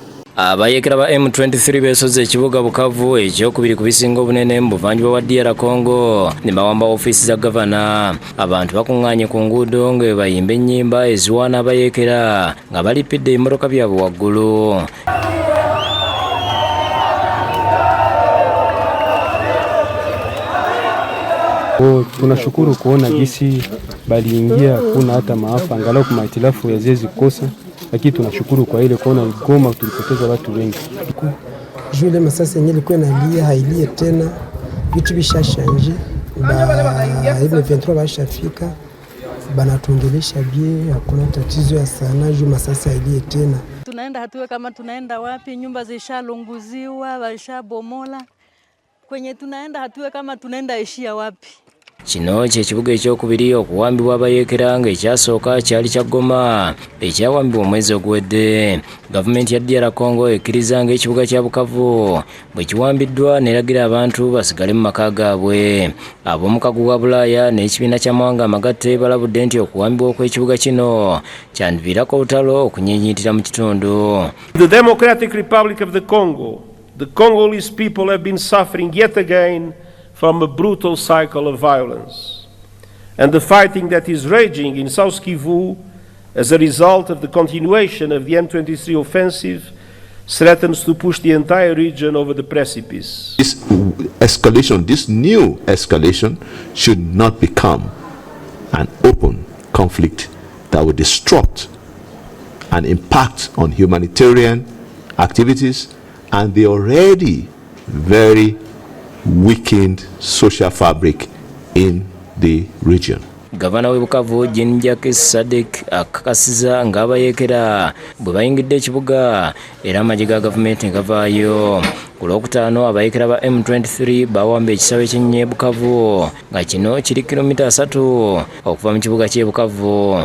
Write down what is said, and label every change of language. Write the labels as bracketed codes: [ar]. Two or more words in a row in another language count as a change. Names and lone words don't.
[lg] Abayekera ba M23 besoze ekibuga Bukavu ekyokubiri ku bisinga obunene mu buvanjuba bwa DR Congo ne bawamba ofisi za gavana. Abantu bakunganye ku nguudo nga bayimba ennyimba eziwaana abayekera nga balipidde emmotoka byabwe waggulu. [sw] Tunashukuru kuona jinsi baliingia, kuna hata maafa angalau kwa mahitilafu ya zezi kosa, lakini tunashukuru kwa ile kuona Goma tulipoteza watu wengi. Jule masasi yenyewe ilikuwa inalia hailie tena, vitu vishashanje, hivi 23 bashafika, banatuongelesha bie, hakuna tatizo ya sana, juu masasi hailie tena. Tunaenda hatuwe kama tunaenda wapi, nyumba zishalunguziwa, bashabomola. Kwenye tunaenda hatuwe kama tunaenda ishia wapi. [lg] Kino ky'ekibuga ekyokubiri okuwambibwa abayekera nga ekyasooka kyali kya Goma ekyawambibwa omwezi oguwedde. Gavumenti ya DR Congo ekkiriza nga ekibuga kya Bukavu bwe kiwambiddwa n'eragira abantu basigale mu maka gaabwe. Ab'omukago gwa Bulaaya n'ekibiina ky'amawanga amagatte balabudde nti okuwambibwa okw'ekibuga kino kyandiviirako olutalo okunyiinyiitira mu kitundu. [en] The Democratic Republic of the Congo, the Congolese people have been suffering yet again from a brutal cycle of violence. And the fighting that is raging in South Kivu as a result of the continuation of the M23 offensive threatens to push the entire region over the precipice. This escalation, this new escalation, should not become an open conflict that would disrupt and impact on humanitarian activities and the already very weakened social fabric in the region. [lg] Gavana we Bukavu Jean-Jacques Sadek akakasiza nga abayekera bwe bayingidde ekibuga era amagye ga gavumenti gavaayo. Ku Lwokutaano abayekera ba M23 bawamba ekisawe ky'Ennye Bukavu nga kino kiri kilomita 3 okuva mu kibuga ky'e Bukavu.